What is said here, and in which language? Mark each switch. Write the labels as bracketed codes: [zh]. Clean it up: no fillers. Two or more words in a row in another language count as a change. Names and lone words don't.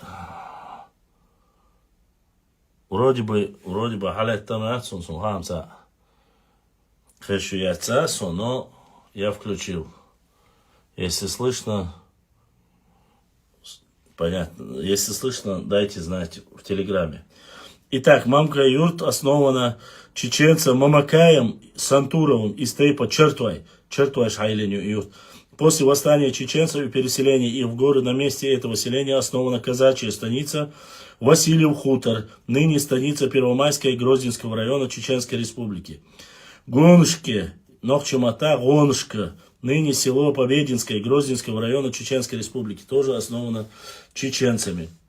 [ru] Вроде бы [ce] халеттан ацун сунхамса хэшуяцасу, [ru] но я включил. Если слышно, понятно. Если слышно, дайте знать в Телеграме. Итак, Мамка-Юрт основана чеченцем Мамакаем Сантуровым из Тейпа Чертвай Шайленю Юрт. После восстания чеченцев и переселения их в горы на месте этого селения основана казачья станица Васильев хутор, ныне станица Первомайская и Грозненского района Чеченской Республики. Гоншке, Нохчемата, Гоншка, ныне село Побединское Грозненского района Чеченской Республики, тоже основано чеченцами.